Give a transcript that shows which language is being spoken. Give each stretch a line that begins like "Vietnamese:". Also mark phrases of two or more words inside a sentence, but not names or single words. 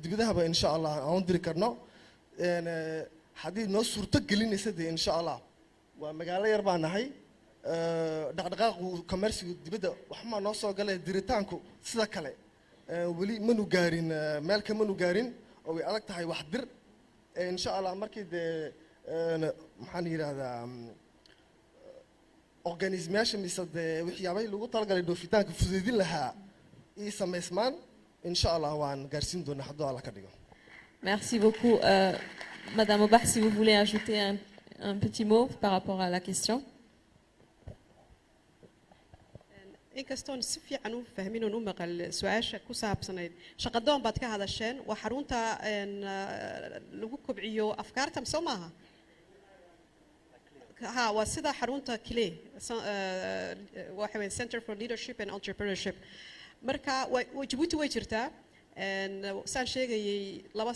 Somali: dibadahaba insha Allah aan diri karno hadii noo suurto gelinaysa de insha Allah waa magaalo yar baan nahay dhaqdhaqaaqu commercial dibadda wax ma noo soo galay diritaanku sida kale wali manu gaarin meel ka manu gaarin oo way adag tahay wax dir insha Allah markii de maxaan yiraahdaa organisation mise de waxyaabay lagu talagalay doofitaanka fududeedin lahaa ii sameysmaan insha Allah waan gaarsiin doonaa haddii Allah ka dhigo.
French: Merci beaucoup. Madame Obach, si vous voulez ajouter un petit mot par rapport à la question.
Somali: inkastoon si fiican u fahmin oo u maqal su'aasha ku saabsanayd shaqadoon baad ka hadasheen waa xarunta lagu kobciyo afkaarta Soomaaliya ha waa sida xarunta kile waxa weyn Center for Leadership and Entrepreneurship marka Djibouti way jirtaa saan sheegayay 2